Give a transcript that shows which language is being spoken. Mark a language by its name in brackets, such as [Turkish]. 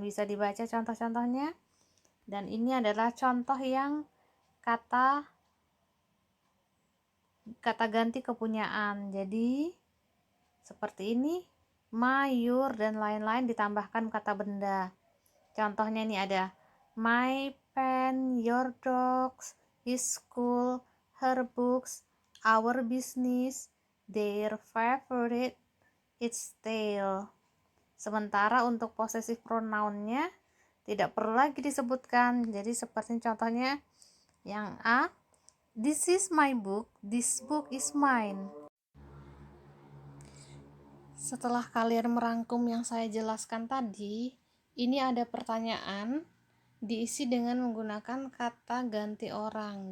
[Indonesian] Bisa dibaca contoh-contohnya. Dan ini adalah contoh yang kata ganti kepunyaan. Jadi seperti ini, my, your, dan lain-lain ditambahkan kata benda. Contohnya ini ada [English] my pen, your dogs, his school, her books, our business, their favorite, its tail. [Indonesian] Sementara untuk possessive pronounnya tidak perlu lagi disebutkan. Jadi seperti contohnya yang A, [English] this is my book, this book is mine. [Indonesian] Setelah kalian merangkum yang saya jelaskan tadi, ini ada pertanyaan diisi dengan menggunakan kata ganti orang.